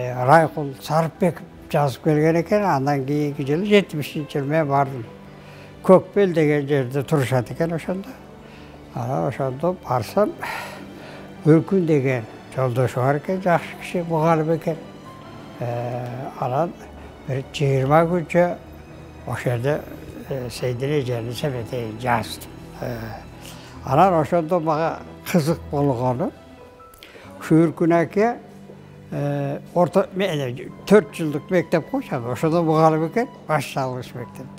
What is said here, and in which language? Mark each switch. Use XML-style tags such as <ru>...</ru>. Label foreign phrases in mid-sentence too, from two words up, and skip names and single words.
<ky>Райқұл Сарыпбеков жазып келген екен, андан кейінгі жылы 70-ші жылы мен бардым. Көкбел деген жерде тұрышады екен ошонда. Ошондо барсам, Өркүн деген жолдошу бар екен, жакшы киши, мұғалім екен. Анан bir 20 күнчө ошода Сейдин эжени Себетейин жаздым. Анан ошондо мага кызык болгону, ушу Өркүн аке 4 жылдык мектеп кой, ошондо мұғалім экен, башталгыч мектепте.</ky>